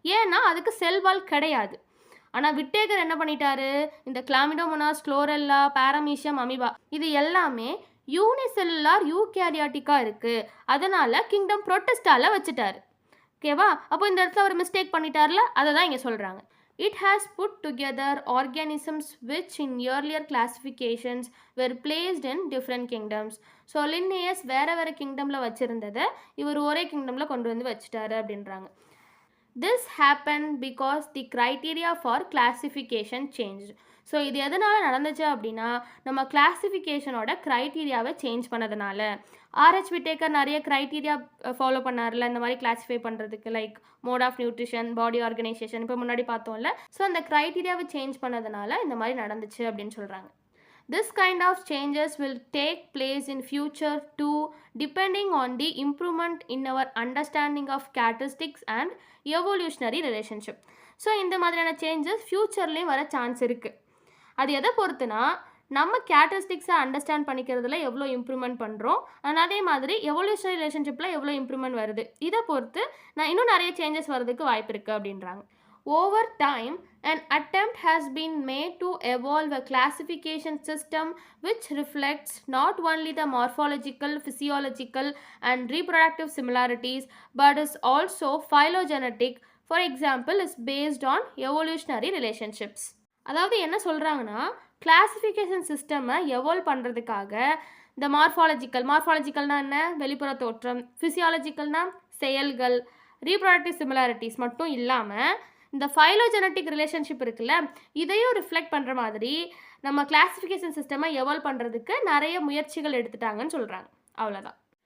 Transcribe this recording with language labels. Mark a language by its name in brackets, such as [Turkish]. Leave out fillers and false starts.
[Tamil] ஏன்னா அதுக்கு செல்வால் கிடையாது. ஆனால் விட்டேக்கர் என்ன பண்ணிட்டாரு, இந்த கிளாமிடோமோனாஸ், குளோரெல்லா, பாரமீஷியம், அமீபா இது எல்லாமே யூனிசெல்லுலார் யூகேரியாட்டிக்காக இருக்குது, அதனால் கிங்டம் ப்ரோட்டிஸ்டாவில் வச்சுட்டாரு. ஓகேவா? அப்போ இந்த இடத்துல ஒரு மிஸ்டேக் பண்ணிட்டார்ல, அதை தான் இங்கே சொல்கிறாங்க. [English] It has put together organisms which in earlier classifications were placed in different kingdoms. [Tamil] So Linnaeus வேறு கிங்டமில் வச்சுருந்ததை இவர் ஒரே கிங்டமில் கொண்டு வந்து வச்சுட்டாரு அப்படின்றாங்க. [English] This happened because the criteria for classification changed. [Tamil] So இது எதனால் நடந்துச்சு அப்படின்னா நம்ம கிளாஸிஃபிகேஷனோட க்ரைட்டீரியாவை சேஞ்ச் பண்ணதுனால. ஆர்ஹெச் விட்டேக்கர் நிறைய க்ரைட்டீரியா ஃபாலோ பண்ணார்ல இந்த மாதிரி கிளாஸிஃபை பண்ணுறதுக்கு, like mode of nutrition, body organisation, இப்போ முன்னாடி பார்த்தோம்ல. ஸோ அந்த க்ரைட்டீரியாவை சேஞ்ச் பண்ணதுனால இந்த மாதிரி நடந்துச்சு அப்படின்னு சொல்கிறாங்க. [English] This kind of changes will take place in future too, depending on the improvement in our understanding of characteristics and evolutionary relationship. [Tamil] So இந்த மாதிரியான சேஞ்சஸ் ஃப்யூச்சர்லேயும் வர சான்ஸ் இருக்குது. அது எதை பொறுத்துனா நம்ம கேரக்டரிஸ்டிக்ஸை அண்டர்ஸ்டாண்ட் பண்ணிக்கிறதுல எவ்வளோ இம்ப்ரூவ்மெண்ட் பண்ணுறோம், அண்ட் அதே மாதிரி எவல்யூஷனரி ரிலேஷன்ஷிப்பில் எவ்வளோ இம்ப்ரூவ்மெண்ட் வருது, இதை பொறுத்து நான் இன்னும் நிறைய சேஞ்சஸ் வர்றதுக்கு வாய்ப்பு இருக்குது அப்படின்றாங்க. [English] Over time, an attempt has been made to evolve a classification system which reflects not only the morphological, physiological, and reproductive similarities, but is also phylogenetic. For example, is based on evolutionary relationships. [Tamil] அதாவது என்ன சொல்கிறாங்கன்னா, classification சிஸ்டமை evolve பண்ணுறதுக்காக இந்த மார்ஃபாலஜிக்கல்னால் என்ன, வெளிப்புற தோற்றம், ஃபிசியாலஜிக்கல்னால் செயல்கள், ரீப்ரொடக்டிவ் சிமிலாரிட்டிஸ் மட்டும் இல்லாமல் இந்த ஃபைலோஜெனட்டிக் ரிலேஷன்ஷிப் இருக்குல்ல, இதையும் ரிஃப்ளெக்ட் பண்ணுற மாதிரி நம்ம கிளாஸிஃபிகேஷன் சிஸ்டமை எவால்வ் பண்ணுறதுக்கு நிறைய முயற்சிகள் எடுத்துட்டாங்கன்னு சொல்கிறாங்க. அவ்வளோதான்.